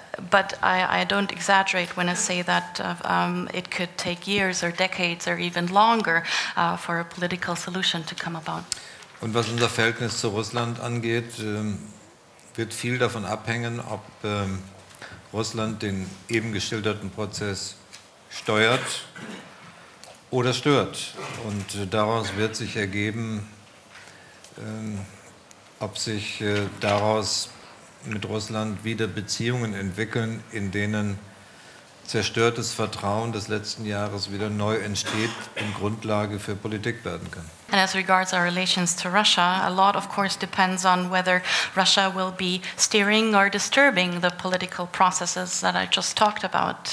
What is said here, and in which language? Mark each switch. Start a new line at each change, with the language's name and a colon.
English: But I don't exaggerate when I say that it could take years or decades or even longer for a political solution to come about.
German: Und was unser Verhältnis zu Russland angeht, wird viel davon abhängen, ob Russland den eben geschilderten Prozess steuert oder stört. Und daraus wird sich ergeben, ob sich daraus mit Russland wieder Beziehungen entwickeln, in denen zerstörtes Vertrauen des letzten Jahres wieder neu entsteht und Grundlage für Politik werden kann.
English: And as regards our relations to Russia, a lot, of course, depends on whether Russia will be steering or disturbing the political processes that I just talked about.